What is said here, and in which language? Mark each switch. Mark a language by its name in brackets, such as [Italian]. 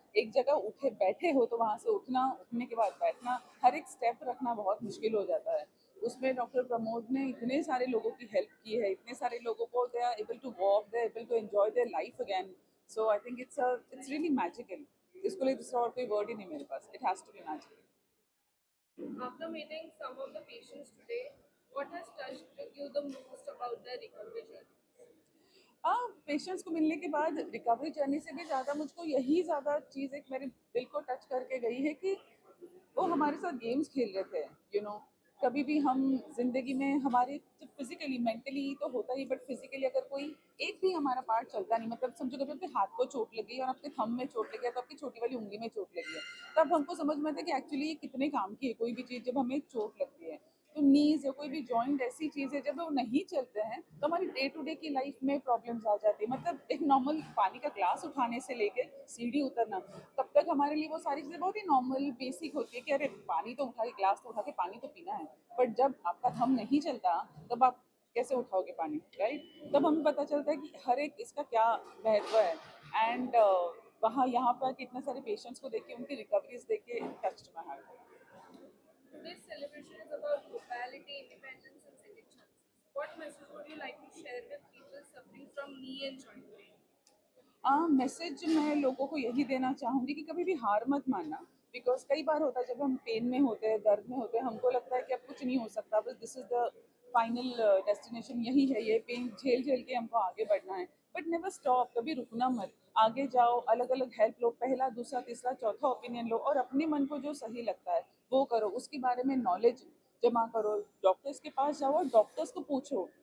[Hindi] एक जगह उठे बैठे हो तो वहां से उठना, उठने के बाद बैठना, हर एक स्टेप रखना बहुत मुश्किल हो जाता है। उसमें डॉक्टर प्रमोद ने इतने सारे लोगों की हेल्प की है, इतने सारे लोगों को [English] They are able to walk, they are able to enjoy their life again. So I think it's really magical. [Hindi] इसको लिए दूसरा और कोई वर्ड ही नहीं मेरे पास, [English] It has to be magical. After meeting some of the patients today, what has touched you the most about their recovery journey? [Hindi] हाँ, patients को मिलने के बाद रिकवरी जर्नी से भी ज़्यादा मुझको यही ज़्यादा चीज़ एक मेरे दिल को टच करके गई है कि वो हमारे साथ गेम्स खेल रहे थे। यू नो कभी भी हम जिंदगी में हमारे जब फिजिकली मेंटली तो होता ही, बट फिजिकली अगर कोई एक भी हमारा पार्ट चलता नहीं, मतलब समझो कभी आपके हाथ को चोट लगी और आपके थंब में चोट लगी है, तो आपकी छोटी वाली उंगली में चोट लगी है, तब हमको समझ में आता है कि एक्चुअली ये कितने काम की है कोई भी चीज़ जब हमें चोट लगती है। तो नीज या कोई भी जॉइंट ऐसी चीज है, जब वो नहीं चलते हैं तो हमारी डे टू डे की लाइफ में प्रॉब्लम्स आ जाती है। मतलब एक नॉर्मल पानी का ग्लास उठाने से लेके सीढ़ी उतरना, तब तक हमारे लिए वो सारी चीजें बहुत ही नॉर्मल बेसिक होती है कि अरे पानी तो उठा के, ग्लास तो उठा के पानी तो पीना है। बट जब आपका थम नहीं चलता तब आप कैसे उठाओगे पानी, राइट? तब हमें पता चलता है कि हर एक इसका क्या महत्व है। एंड वहाँ यहाँ पर कितने सारे पेशेंट्स को देख के, उनकी रिकवरीज देख के [English] Touched my heart. Today's celebration is about mobility, independence, and second chances. What message would you like to share with people suffering from knee and joint pain? [Hindi] Message मैं लोगों को यही देना चाहूँगी कि कभी भी हार मत मानना। बिकॉज कई बार होता है जब हम पेन में होते हैं, दर्द में होते हैं, हमको लगता है कि अब कुछ नहीं हो सकता, बस [English] this is the final destination, [Hindi] यही है, ये पेन झेल झेल के हमको आगे बढ़ना है। [English] but never stop, [Hindi] कभी रुकना मत, आगे जाओ, अलग अलग हेल्प लो, पहला दूसरा तीसरा चौथा ओपिनियन लो, और अपने मन को जो सही लगता है वो करो, उसके बारे में नॉलेज जमा करो, डॉक्टर्स के पास जाओ और डॉक्टर्स को पूछो।